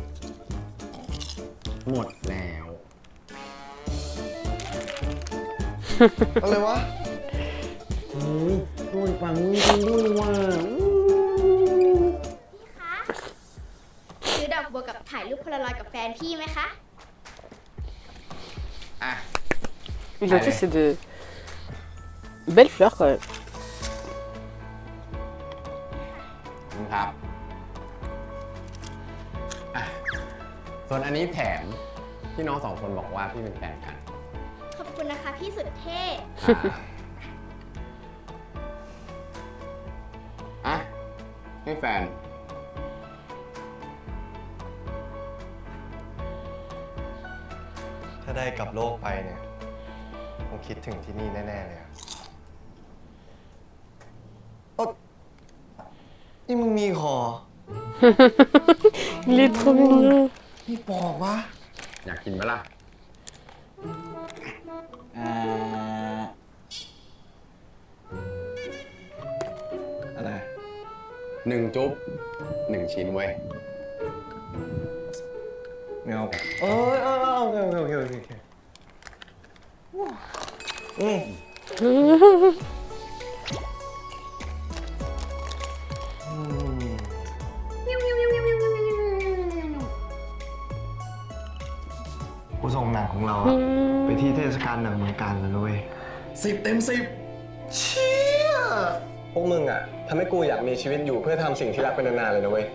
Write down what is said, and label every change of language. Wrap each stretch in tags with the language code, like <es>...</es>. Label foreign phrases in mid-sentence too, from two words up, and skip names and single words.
<th>หมดแล้ว อะไรวะ ด้วยปังนี้ด้วยว่า ซื้อดอกบัวกับถ่ายรูปโพลารอยด์กับแฟนพี่ไหมคะ</th> <fr>Il a dit c'est de belles fleurs quand même.</fr> <th>ครับอ่ะส่วนอันนี้แถมที่น้องสองคนบอกว่าพี่เป็นแฟนกัน ขอบคุณนะคะพี่สุดเท่ อ่ะให้แฟน ถ้าได้กลับโลกไปเนี่ยคงคิดถึงที่นี่แน่ๆเลยอะเอ้านี่มึงมีคอ</th> <fr>Il est trop mignon.</fr> <th>นี่ปอกวะ อยากกินไหมล่ะ อะไร 1 จุ๊บ 1 ชิ้นเว้ย ไม่เอาโอ้ยโอเคกูส่งหนังของเราอะไปที่เทศกาลหนังเมืองกาญแล้วนะเว้ย 10 เต็ม 10 เชี่ยพวกมึงอะทำให้กูอยากมีชีวิตอยู่เพื่อทำสิ่งที่รักเป็นนานๆเลยนะเว้ย</th>